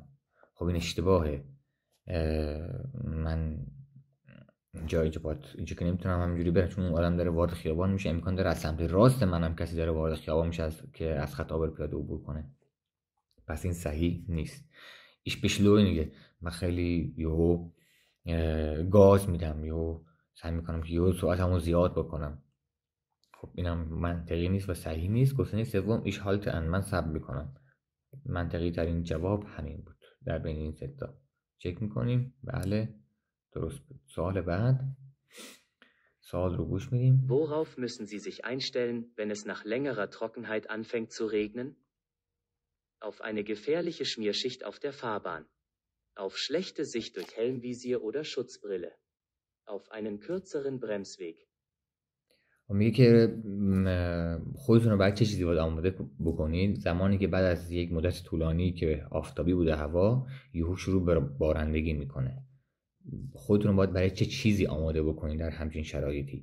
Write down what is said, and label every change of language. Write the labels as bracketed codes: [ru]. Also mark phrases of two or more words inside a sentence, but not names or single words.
[fa] خب این اشتباهه. من اینجا که نمیتونم همینجوری برم چون اون آدم داره وارد خیابان میشه. امکان داره از سمت راست منم کسی داره وارد خیابان میشه که از خط عابر پیاده عبور کنه. پس این صحیح نیست. [de] ich beschleunige. [fa] من خیلی یهو گاز میدم، یهو سعی میکنم که یهو سرعتمو زیاد بکنم. خب اینم منطقی نیست و صحیح نیست. گزینه سوم [de] ich halte an، [fa] من صبر میکنم. منطقی ترین جواب همین بود در بین این سه تا. چک میکنیم. بله درست بود. سوال بعد. سوال رو گوش میدیم. [de] Worauf müssen Sie sich einstellen, wenn es nach längerer Trockenheit anfängt zu regnen? Auf eine gefährliche Schmierschicht auf der Fahrbahn. Auf schlechte Sicht durch Helmvisier oder Schutzbrille. Auf einen kürzeren Bremsweg. [fa] میگه که خودتون رو باید چه چیزی باید آماده بکنید زمانی که بعد از یک مدت طولانی که آفتابی بوده هوا یهو شروع به بارندگی میکنه. خودتون رو باید برای چه چیزی آماده بکنید در همچین شرایطی.